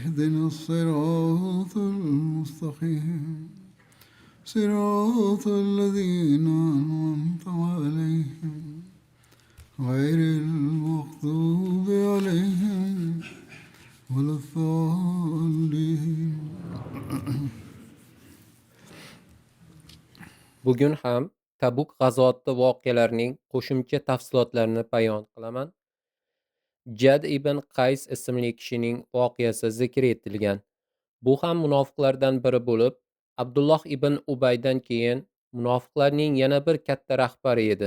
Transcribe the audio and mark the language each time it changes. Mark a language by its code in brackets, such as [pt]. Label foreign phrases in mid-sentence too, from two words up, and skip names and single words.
[ar] اهدنا الصراط المستقيم صراط الذين أنعمت عليهم غير المغضوب عليهم ولا الضالين. [uz] Bugun ham Tabuk g'azoti voqealarining qo'shimcha tafsilotlarini bayon qilaman. Jad ibn Qays ismli kishining voqeasi zikr etilgan. Bu ham munofiqlardan biri bo'lib, Abdulloh ibn Ubaydan keyin munofiqlarning yana bir katta rahbari edi.